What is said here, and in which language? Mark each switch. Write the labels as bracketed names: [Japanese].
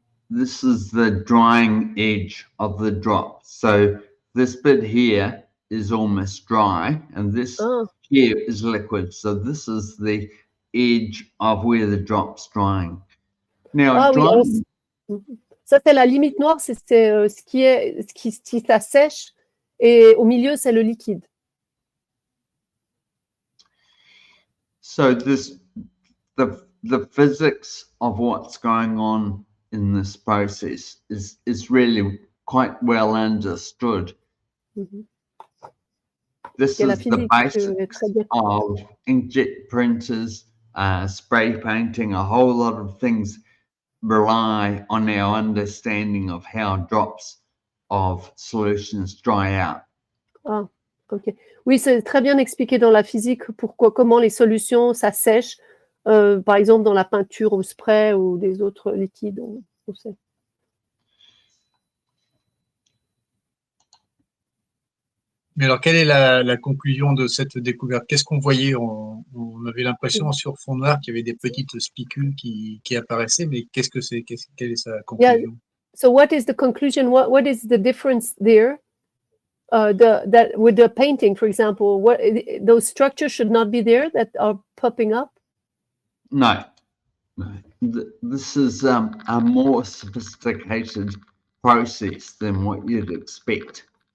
[English] This is the drying edge of the drop. So this bit here is almost dry, and this here is liquid. So this is the edge of where the drop's drying. Now, drying, [French] ça c'est la limite noire, c'est ce qui s'assèche, et au milieu c'est le liquide. [English] So the physics of what's going on in this process is really quite well understood. This is the basics of inkjet printers, spray painting. A whole lot of things rely on our understanding of how drops of solutions dry out. Ah, ok. [French] Oui, c'est très bien expliqué dans la physique comment les solutions s'assèchent, par exemple dans la peinture au spray ou des autres liquides, on sait. Mais alors, quelle est la conclusion de cette découverte? Qu'est-ce qu'on voyait? On avait l'impression sur fond noir qu'il y avait des petites spicules qui apparaissaient, mais qu'est-ce que c'est? Quelle est sa conclusion? [English] Yeah. So what is the conclusion? What is the difference there? That with the painting, for example, those structures should not be there that are popping up? No. This is a more sophisticated process than what you'd expect.